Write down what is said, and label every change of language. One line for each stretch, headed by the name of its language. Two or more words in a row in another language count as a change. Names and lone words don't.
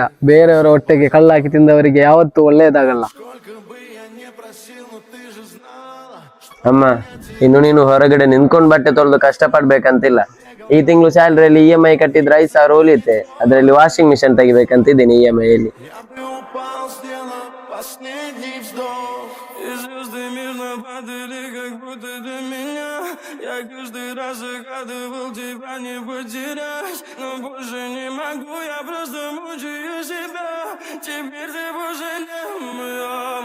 Kannada: ಬೇರೆಯವರ ಹೊಟ್ಟೆಗೆ ಕಳ್ಳ ಹಾಕಿ ತಿಂದವರಿಗೆ ಯಾವತ್ತೂ ಒಳ್ಳೇದಾಗಲ್ಲ. ಅಮ್ಮ, ಇನ್ನು ನೀನು ಹೊರಗಡೆ ನಿಂತ್ಕೊಂಡು ಬಟ್ಟೆ ತೊಳೆದು ಕಷ್ಟ ಪಡ್ಬೇಕಂತಿಲ್ಲ. ಈ ತಿಂಗಳು ಸ್ಯಾಲ್ರಿಯಲ್ಲಿ EMI ಕಟ್ಟಿದ್ರೆ 5,000 ಉಳಿಯುತ್ತೆ. ಅದರಲ್ಲಿ
English: washing machine
Kannada: ತೆಗಿಬೇಕಂತಿದ್ದೀನಿ EMI ಅಲ್ಲಿ.
Russian: Я каждый раз загадывал тебя не потерять, но больше не могу, я просто мучаю себя. Теперь ты пожалел моя.